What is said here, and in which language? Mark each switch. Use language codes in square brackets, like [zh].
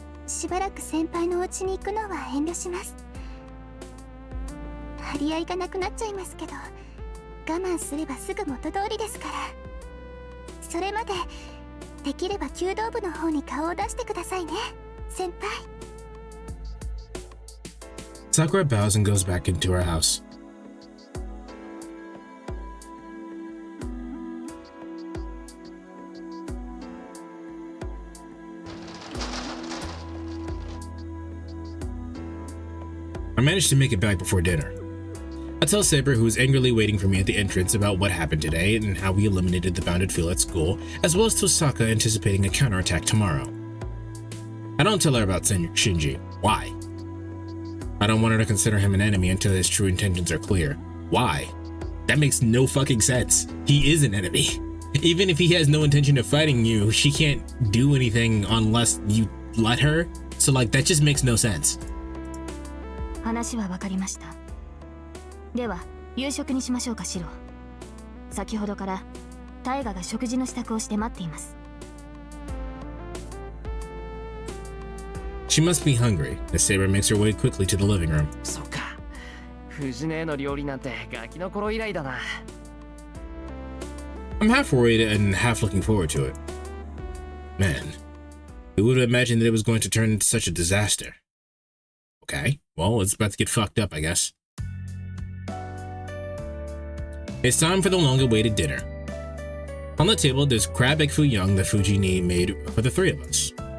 [ja] しばらく先輩のお家に行くのは遠慮します。張り合いがなくなっちゃいますけど、我慢すればすぐ元通りですから。それまで、できれば弓道部の方に顔を出してくださいね、先輩。 [en] Sakura bows and goes back into her house. I managed to make it back before dinner. I tell Saber, who is angrily waiting for me at the entrance, about what happened today and how we eliminated the bounded field at school, as well as Tosaka anticipating a counterattack tomorrow. I don't tell her about Shinji. Why? I don't want her to consider him an enemy until his true intentions are clear. Why? That makes no fucking sense. He is an enemy. Even if he has no intention of fighting you, she can't do anything unless you let her. So like that just makes no sense. [ja] 話は分かりました。では夕食にしましょうか、シロ。先ほどからタイガが食事の支度をして待っています。 [en] She must be hungry, as Saber makes her way quickly to the living room. [ja] そっか。藤姉の料理なんてガキの頃以来だな。 [en] I'm half worried and half looking forward to it. Man, who would have imagined that it was going to turn into such a disaster? Okay, well, it's about to get fucked up, I guess. It's time for the long-awaited dinner. On the table, there's crab egg foo young that Fujini made for the three of us.